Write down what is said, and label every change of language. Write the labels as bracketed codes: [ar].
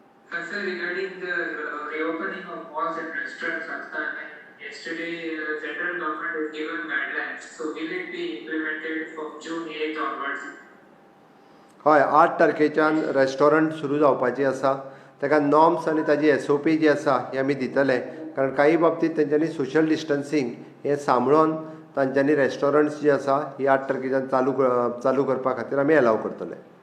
[en] Sir, regarding the reopening of malls and restaurants, yesterday central government has given guidelines. So will it be implemented from June 8th onwards? [kok] हय, 8 तारखेच्यान रेस्टॉरंट सुरू जावपाची आसा. ताका नॉर्म्स आनी ताजी SOP जी आसा ही आमी दितले. कारण काही बाबतींत तेंच्यांनी सोशल डिस्टन्सींग हें सांबाळून तांच्यांनी रेस्टॉरंट्स जी आसा ही 8 तारखेच्यान चालू करपा खातीर आमी अलाव करतले.